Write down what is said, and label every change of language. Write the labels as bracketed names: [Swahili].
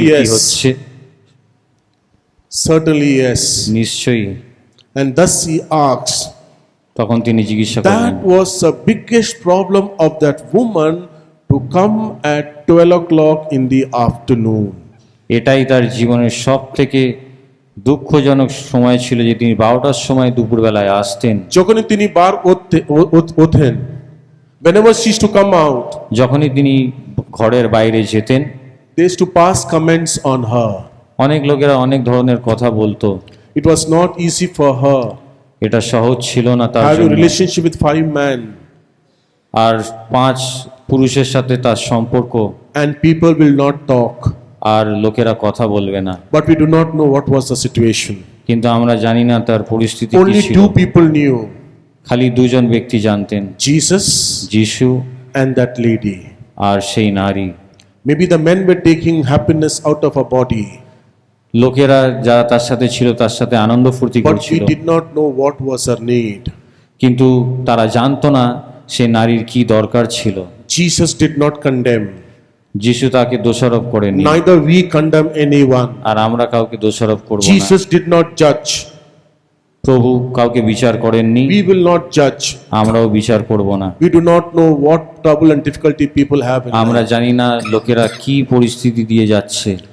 [Bangla] সৃষ্টি কি [English] yes. [Bangla] হচ্ছে? [English] Certainly yes. [Bangla] নিশ্চয়ই। [English] And thus he asks. [Bangla] তখন তিনি জিজ্ঞাসা করলেন। [English] That was the biggest problem of that woman to come at 12 o'clock in the afternoon. [Bangla] এটাই তার জীবনের সবথেকে দুঃখজনক সময় ছিল যে তিনি 12টার সময় দুপুরবেলায় আসতেন। যখনই তিনি বার ওঠেন, [English] whenever she used to come out, [Bangla] যখনই তিনি ঘরের বাইরে যেতেন, [English] they used to pass comments on her. [Bangla] অনেক লোকেরা অনেক ধরনের কথা বলতো। [English] It was not easy for her [Bangla] এটা সহজ ছিল না তার [English] having [Bangla] জন্য। [English] relationship with 5 men. [Bangla] আর 5 পুরুষের সাথে তার সম্পর্ক, [English] And people will not talk. [Bangla] আর লোকেরা কথা বলবে না। [English] But we do not know what was the situation. [Bangla] কিন্তু আমরা জানি না তার পরিস্থিতি কি [English] Only [Bangla] ছিল। [English] 2 people knew. [Bangla] খালি 2 জন ব্যক্তি জানতেন, [English] Jesus [Bangla] যিশু [English] and that lady. [Bangla] আর সেই নারী। [English] Maybe the men were taking happiness out of her body. [Bangla] লোকেরা যারা তার সাথে ছিল তার সাথে আনন্দ ফুর্তি [English] but we [Bangla] করছিল, [English] did not know what was her need. [Bangla] কিন্তু তারা জানতো না সে নারীর কি দরকার ছিল। [English] Jesus did not condemn, [Bangla] যিশু তাকে দোষারোপ করেননি, [English] neither we condemn anyone. [Bangla] আর আমরা কাউকে দোষারোপ করব না। [English] Jesus did not judge, [Bangla] প্রভু কাউকে বিচার করেননি, [English] we will not judge. [Bangla] আমরাও বিচার করব না। [English] We do not know what trouble and difficulty people have in [Bangla] আমরা [English] life. [Bangla] জানি না লোকেরা কি পরিস্থিতি দিয়ে যাচ্ছে,